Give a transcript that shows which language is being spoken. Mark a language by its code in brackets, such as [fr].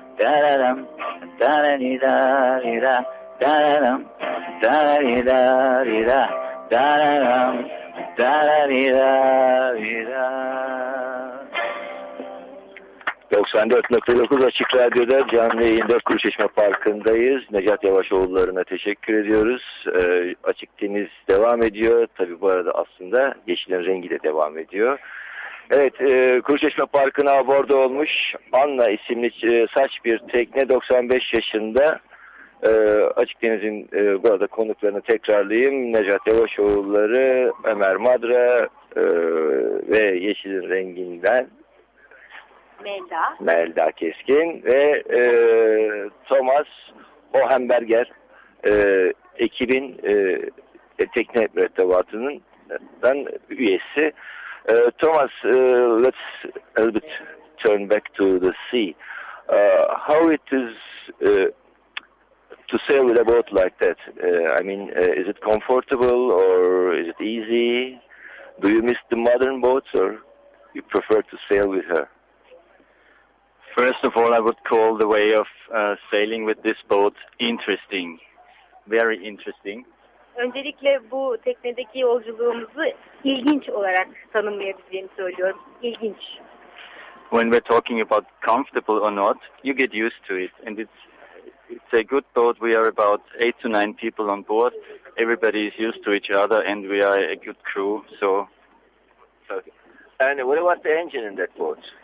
[tr] Da-da-dum, da-da-dee-da-dee-da, da-da-dum, da-da-dee-da-dee-da, da-da-dum, da-da-dee-da-dee-da. 94.9 Açık Radyo'da canlı yayında Kuruçeşme Parkı'ndayız. Necat Yavaşoğulları'na teşekkür ediyoruz. Açık Deniz devam ediyor. Tabi bu arada aslında Yeşilin Rengi de devam ediyor. Evet, Kuruçeşme Parkı'na aborda olmuş Anna isimli saç bir tekne 95 yaşında. Açık Deniz'in bu arada konuklarını tekrarlayayım. Necat Yavaşoğulları, Ömer Madra ve Yeşilin Rengi'nden Melda Keskin ve Thomas Hohenberger ekibin tekne mürettebatının üyesi. [en] Thomas, let's a little bit turn back to the sea. How it is to sail with a boat like that? Is it comfortable or is it easy? Do you miss the modern boats or you prefer to sail with her? First of all, I would call the way of sailing with this boat interesting, very interesting. [tr] Öncelikle bu teknedeki yolculuğumuzu ilginç olarak tanımlayabileceğimi söylüyorum. İlginç. [en] When we're talking about comfortable or not, you get used to it. And it's a good boat. We are about 8 to 9 people on board. Everybody is used to each other and we are a good crew. So. Okay. And what about the engine in that boat?